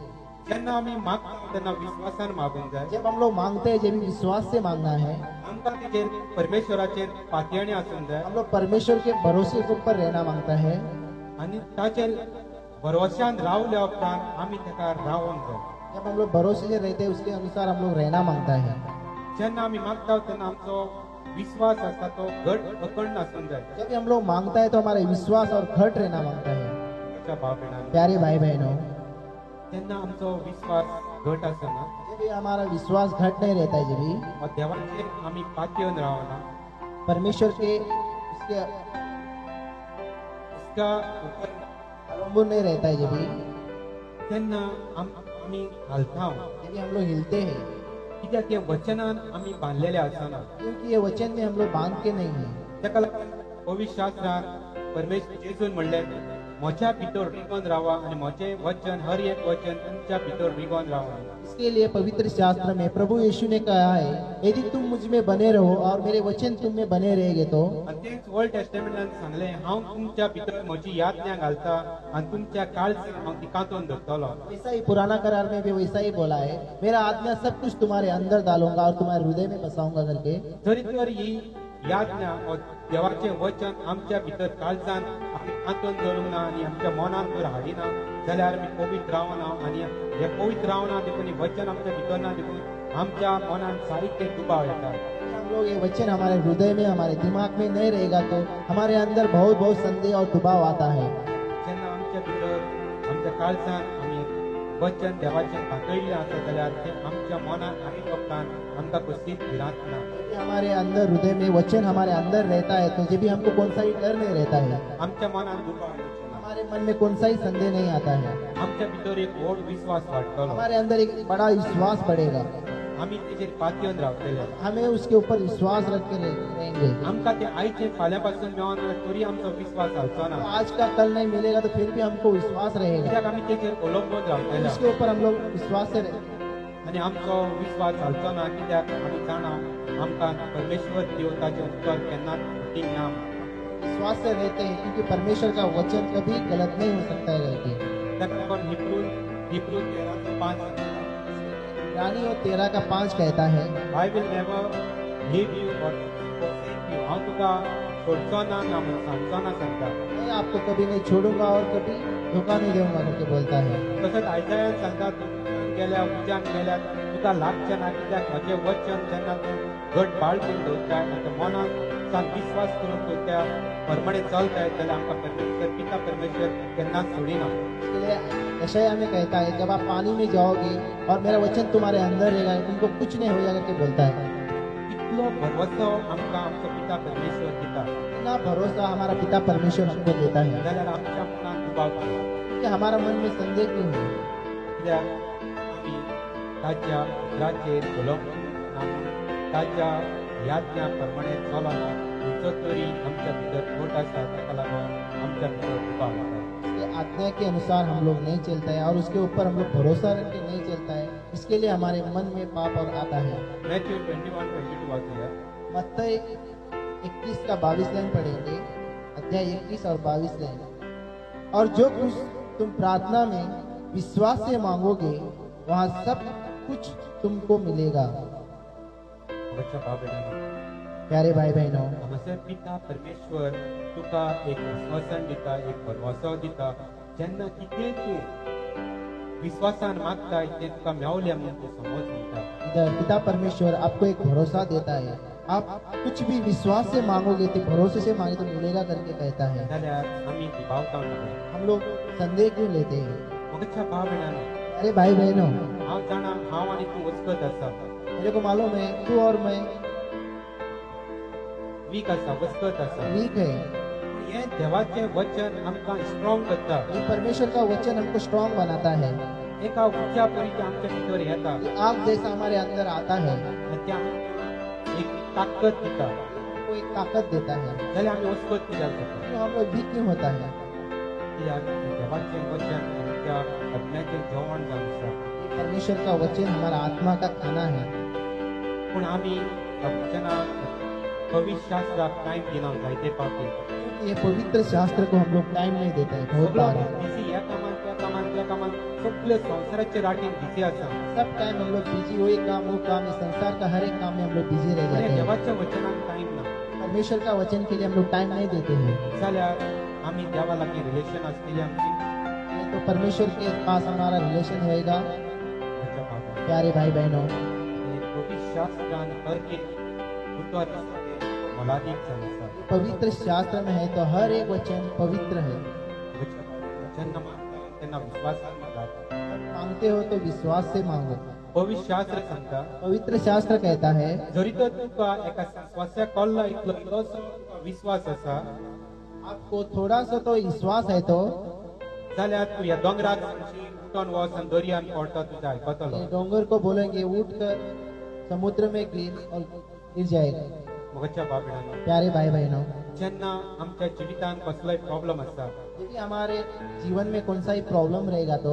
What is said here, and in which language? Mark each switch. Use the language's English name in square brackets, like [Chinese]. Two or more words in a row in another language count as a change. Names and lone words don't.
[Konkani] जेन्ना आम्ही मागता तेन्ना विश्वासान मागूंक जाय। [Hindi] जब हम लोग मांगते हैं, जब भी विश्वास से मांगना है। [Konkani] आमकां तेजेर परमेश्वराचेर पातयणी आसूंक जाय [Hindi] हम लोग परमेश्वर के भरोसे के ऊपर रहना मांगता है। [Konkani] आणि ताचेर भरोश्यान रावल्या उपरांत आमी तेका रावोंक जाय। [Hindi] जब हम लोग भरोसे से रहते हैं, उसके अनुसार हम लोग रहना मांगता है। [Konkani] जेन्ना आमी मागता तेन्ना आमचो विश्वास आसा तो घट अखंड आसूंक जाय। [Hindi] जब भी हम लोग मांगता है तो हमारे विश्वास और घट रहना मांगता है। [Konkani] आमच्या भाव भयणांनो, [Hindi] प्यारे भाई बहनों, [Konkani] जेन्ना आमचो विश्वास घट आसना [Hindi] जब भी हमारा विश्वास घट नहीं रहता है, जब भी [Konkani] वा देवाचेर आमी पातयेवन रावना [Hindi] परमेश्वर के इसके इसका उपर अवलंबन नहीं रहता है, जब भी [Konkani] तेन्ना आमी घालता [Hindi] जब भी हम लोग हिलते हैं, [Konkani] कित्याक हे वचनान आमी बांदलेले आसना। [Hindi] क्योंकि ये वचन में हम लोग बांध के नहीं है। [Konkani] तेका लागून पवित्र शास्त्रांत परमेश्वर जेजून म्हणलें, म्हज्या भितर रिगोन रावा आनी म्हजें वचन हर एक वचन तुमच्या भितर रिगोन रावा। [Hindi] इसके लिए पवित्र शास्त्र में प्रभु यीशु ने कहा है, यदि तुम मुझ में बने रहो और मेरे वचन तुम में बने रहेंगे तो। [Konkani] आनी तेच [English] Old Testament [Konkani] सांगलें, हांव तुमच्या भितर म्हजी याज्ञा घालता आनी तुमच्या काळजांत हांव ती कांतोवन दवरतलो। [Hindi] वैसा ही पुराना करार में भी वैसा ही बोला है, मेरा आज्ञा सब कुछ तुम्हारे अंदर डालूंगा और तुम्हारे हृदय में बसाऊंगा करके। [Konkani] जरी तर ही याज्ञा वा देवाचें वचन आमच्या भितर काळजांत आमी कांतोवन दवरूंक ना आनी आमच्या मनान जर हाडिना जाल्यार आमी पवित्र रावना आनी हे पवित्र रावना देखून हे वचन आमच्या भितर ना देखून आमच्या मनान साहित्य दुबाव येता। [Hindi] हम लोग ये वचन हमारे हृदय में, हमारे दिमाग में नहीं रहेगा तो हमारे अंदर बहुत बहुत संदेह और दबाव आता है। [Konkani] जेन्ना आमच्या भितर आमच्या काळजांत आमी वचन देवाचें पातळिल्लें आसा जाल्यार तें आमच्या मनान आमी उपरांत आमकां कसलीच भिरांत ना। [Hindi] हमारे अंदर हृदय में वचन हमारे अंदर रहता है तो जब भी हमको कौन सा ही डर नहीं रहता है। [Konkani] आमच्या मनान दुबाव येवचो ना। [Hindi] हमारे मन में कौन सा ही संदेह नहीं आता है। [Konkani] आमच्या भितर एक व्हड विश्वास वाडटलो। [Hindi] हमारे अंदर एक बड़ा विश्वास बढ़ेगा। [Konkani] आमी तेजेर पातयेवन रावतले। [Hindi] हमें उसके ऊपर विश्वास रख के रहेंगे। [Konkani] आमकां ते आयचे फाल्यां पासून मेळना तरी आमचो विश्वास हालचो ना। [Hindi] आज का कल नहीं मिलेगा तो फिर भी हमको विश्वास रहेगा। [Konkani] कित्याक आमी तेजेर अवलंबून रावतले [Hindi] उसके ऊपर हम लोग विश्वास से [Konkani] आनी आमचो विश्वास हालचो ना। कित्याक आमी जाणा आमकां परमेश्वर देव ताचें उत्तर केन्नाच फटींग ना। [Hindi] विश्वास से रहते हैं क्योंकि परमेश्वर का वचन कभी गलत नहीं हो सकता है करके। [Konkani] ताका लागून हिब्रू 13:5 [Hindi] रानी और 13:5 कहता है, [English] I will never leave you or forsake you। [Konkani] हांव तुका सोडचो ना ना म्हूण सांगचो ना सांगता। [Hindi] मैं आपको कभी नहीं छोड़ूंगा और कभी धोखा नहीं दूंगा करके बोलता है। [Konkani] तसोच आयजायान सांगता, तूं गेल्या उज्यान गेल्यार तुका लागचें ना, कित्याक म्हजें वचन जेन्ना तूं घट बाळगून दवरताय आनी मनान सान विश्वास करून तूं त्या प्रमाणे चलताय जाल्यार आमकां परमेश्वर पिता परमेश्वर केन्नाच सोडिना। [Hindi] इसलिए यशायाह में कहता है, जब आप पानी में जाओगे और मेरा वचन तुम्हारे अंदर रहेगा तुमको कुछ नहीं होगा करके बोलता है। [Konkani] इतलो भरवसो आमकां आमचो पिता परमेश्वर दिता [Hindi] इतना भरोसा हमारा पिता परमेश्वर हमको देता है [Konkani] जाल्यार आमच्या मनान दुबाव [Hindi] कि हमारा मन में संदेह क्यों है। [Konkani] कित्याक आमी ताच्या उतराचेर अवलंबून ना, ताच्या याज्ञा प्रमाणे चलना। खंयचो तरी आमच्या भितर खोट आसा, ताका लागून आमच्या भितर दुबाव येता। [Hindi] उसके आज्ञा के अनुसार हम लोग नहीं चलता है और उसके ऊपर हम लोग भरोसा रख के नहीं चलता है। इसके लिए हमारे मन में पाप और आता है। [Konkani] मैथ्यू 21:22 वाचूया। [Hindi] मत्ती 21 का 22 लाइन पढ़ेंगे, अध्याय 21 और 22 लाइन। और जो कुछ तुम प्रार्थना में विश्वास से मांगोगे वहाँ सब कुछ तुमको मिलेगा। [Konkani] बच्चा भाव बहनों, [Hindi] प्यारे भाई बहनों, [Konkani] हांगासर पिता परमेश्वर तुका एक विश्वासान दिता, एक भरवसो दिता। जेन्ना कितें तूं विश्वासान मागताय तें तुका मेवलें म्हणून तूं समज म्हणटा। [Hindi] इधर पिता परमेश्वर आपको एक भरोसा देता है। आप कुछ भी विश्वास से मांगोगे तो भरोसे से मांगे तो मिलेगा करके कहता है। [Konkani] जाल्यार आमी दुबावता ना। [Hindi] हम लोग संदेह क्यों लेते हैं। [Konkani] बच्चा भाव बहनों, [Hindi] अरे भाई बहनों, [Konkani] हांव जाणा हांव आनी तूं वचकत आसा, [Hindi] मेरे को मालूम है तू और मैं [Konkani] वीक आसा, वचकत आसा। [Hindi] वीक है। [Konkani] हें देवाचें वचन आमकां स्ट्रॉंग करता। [Hindi] ये परमेश्वर का वचन हमको स्ट्रांग बनाता है। [Konkani] एका उर्जा परीच्या आमच्या भितर येता [Hindi] ये आग जैसा हमारे अंदर आता है, [Konkani] आनी ते आमकां एक ताकद दिता [Hindi] वो एक ताकत देता है। [Konkani] जाल्यार आमी वचपत कित्याक जाता [Hindi] तो हम लोग वीक क्यों होता है? [Konkani] कित्याक देवाचें वचन आमच्या आत्म्याचें जेवण जावन आसा [Hindi] ये परमेश्वर का वचन हमारा आत्मा का खाना है। [Konkani] पूण आमी ह्या वचनाक पवित्र शास्त्राक टायम दिना जायते फावटी [Hindi] ये पवित्र शास्त्र को हम लोग टाइम नहीं देते हैं बहुत [Konkani] सगळो [Hindi] बार। [Konkani] बिजी ह्या कामान त्या कामान त्या कामान सगळे संवसाराचे राटीन बिजी आसा [Hindi] सब टाइम हम लोग बिजी, वो एक काम वो काम, इस संसार का हर एक काम में हम लोग बिजी रह [Konkani] पूण [Hindi] जाते हैं। [Konkani] देवाच्या वचनाक टायम ना [Hindi] परमेश्वर का वचन के लिए हम लोग टाइम नहीं देते हैं। [Konkani] जाल्यार आमी देवा लागीं रिलेशन आसतली आमची [Hindi] ये तो परमेश्वर के पास हमारा रिलेशन होएगा। [Konkani] म्हज्या बाबा [Hindi] प्यारे भाई बहनों, [Konkani] हे पवित्र शास्त्रान हर एक उतर आसा तें मोलादीक जावन आसा [Hindi] पवित्र शास्त्र में है तो हर एक वचन पवित्र है। [Konkani] जेन्ना मागता तेन्ना विश्वासान मागात [Hindi] जब मांगते हो तो विश्वास से मांगो। [Konkani] पवित्र शास्त्र सांगता [Hindi] पवित्र शास्त्र कहता है, [Konkani] जरी तर तुका एका स्वास्या कळ्ळा इतलोसो विश्वास आसा [Hindi] आपको थोड़ा सा तो विश्वास है तो [Konkani] जाल्यार तूं ह्या दोंगराक उठोन वच आनी दर्यान पडटा तुजें आयकतलो [Hindi] ये डोंगर को बोलेंगे उठ कर समुद्र में गिर जाएगा। [Konkani] म्हज्या बाबड्यानो [Hindi] प्यारे भाई बहनों, [Konkani] जेन्ना आमच्या जिवितान कसलोय प्रॉब्लम आसा [Hindi] यदि हमारे जीवन में कौन सा ही प्रॉब्लम रहेगा तो,